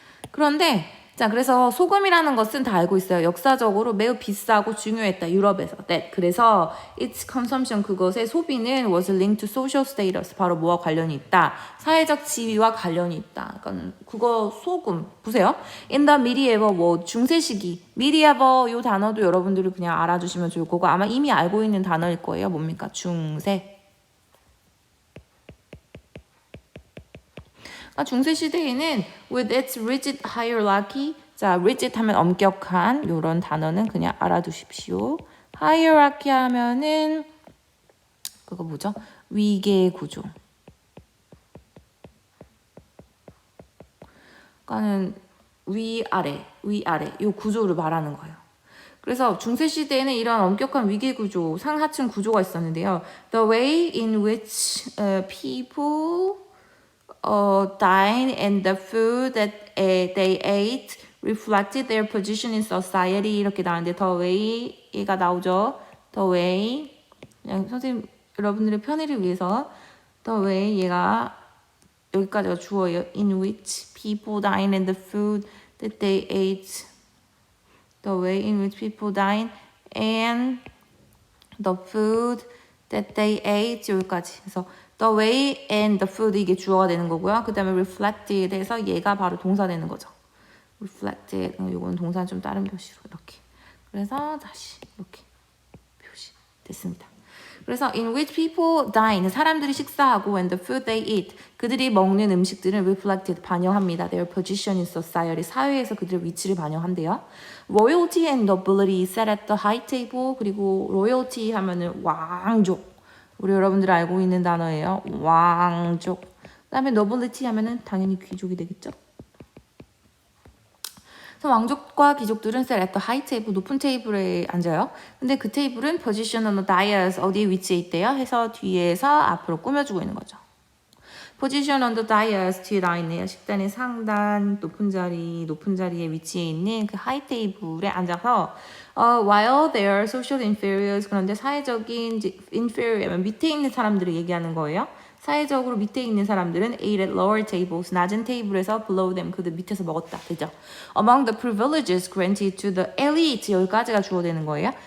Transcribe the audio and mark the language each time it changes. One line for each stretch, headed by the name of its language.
Korean: 그런데 그래서 소금이라는 것은 다 알고 있어요. 역사적으로 매우 비싸고 중요했다. 유럽에서.
English: 그래서 its consumption
Korean: 그것의 소비는
English: was linked to social status.
Korean: 바로 뭐와 관련이 있다. 사회적 지위와 관련이 있다. 그러니까 그거 소금. 보세요.
English: In the medieval
Korean: 중세 시기. medieval 요 단어도 여러분들이 그냥 알아주시면 좋을 거고 아마 이미 알고 있는 단어일 거예요. 뭡니까? 중세. 중세 시대에는
English: with its rigid hierarchy,
Korean: rigid 하면 엄격한 이런 단어는 그냥 알아두십시오. hierarchy 하면은 그거 뭐죠? 위계 구조. 그러니까는 위아래 이 구조를 말하는 거예요. 그래서 중세 시대에는 이런 엄격한 위계 구조, 상하층 구조가 있었는데요.
English: The way in which people dine and the food that they ate reflected their position in society
Korean: 이렇게 나오는데
English: the way가 나오죠.
Korean: the way 그냥 선생님 여러분들의 편의를 위해서 the way 얘가 여기까지가 주어예요.
English: in which people dine and the food that they ate the way in which people dine and the food that they ate
Korean: 여기까지 그래서
English: the way and the food
Korean: 이게 주어가 되는 거고요. 그 다음에 reflected에서 얘가 바로 동사 되는 거죠. reflected 이거는 동사는 좀 다른 표시로 이렇게. 그래서 다시 이렇게 표시 됐습니다.
English: 그래서 in which people dine
Korean: 사람들이 식사하고
English: and the food they eat
Korean: 그들이 먹는 음식들은
English: reflected
Korean: 반영합니다.
English: Their position in society
Korean: 사회에서 그들의 위치를 반영한대요.
English: Royalty and nobility sat at the high table
Korean: 그리고 royalty 하면은 왕족 우리 여러분들 알고 있는 단어예요. 왕족. 그 다음에 nobility 하면은 당연히 귀족이 되겠죠. 그래서 왕족과 귀족들은
English: sat at the high table,
Korean: 높은 테이블에 앉아요. 근데 그 테이블은
English: position on the dais,
Korean: 어디에 위치해 있대요? 해서 뒤에서 앞으로 꾸며주고 있는 거죠. position on the dais 뒤에 나와 있네요. 식단의 상단, 높은 자리에 위치해 있는 그 하이 테이블에 앉아서
English: while they are social inferiors
Korean: 그런데 사회적인 inferior 밑에 있는 사람들을 얘기하는 거예요. 사회적으로 밑에 있는 사람들은
English: ate at lower tables
Korean: 낮은 테이블에서
English: below them
Korean: 그들 밑에서 먹었다 되죠.
English: Among the privileges granted to the elite
Korean: 여기까지가 주어되는 거예요.